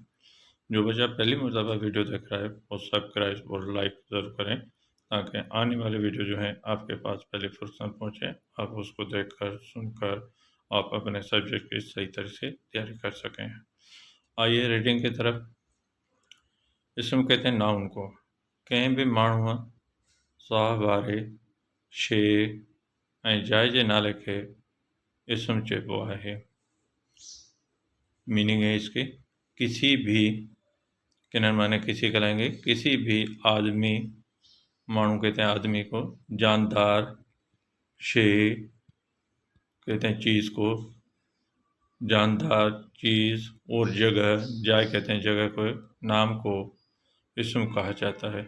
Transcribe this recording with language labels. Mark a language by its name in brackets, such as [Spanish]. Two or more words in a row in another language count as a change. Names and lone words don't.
[Urdu] جو بچہ پہلی مرتبہ ویڈیو دیکھ رہا ہے وہ سبسکرائب اور لائک ضرور کریں تاکہ آنے والے ویڈیو جو ہیں آپ کے پاس پہلے فرصت پہنچے، آپ اس کو دیکھ کر سن کر آپ اپنے سبجیکٹ کی صحیح طرح سے تیاری کر سکیں۔ آئیے ریڈنگ کی طرف۔ اسم کہتے ہیں ناؤن کو، کہیں بھی [Sindhi] ماण्हू साहु वारे शइ ऐं जाइ जे नाले खे اسم چیبو ہے۔ [Urdu] میننگ ہے اس کی کسی بھی، کنن معنی کسی کا لائیں گے، کسی بھی آدمی، ماण्हू کہتے ہیں آدمی کو، جاندار، شے کہتے ہیں چیز کو، جاندار چیز، اور جگہ، جائے کہتے ہیں جگہ کو، نام کو اسم کہا جاتا ہے۔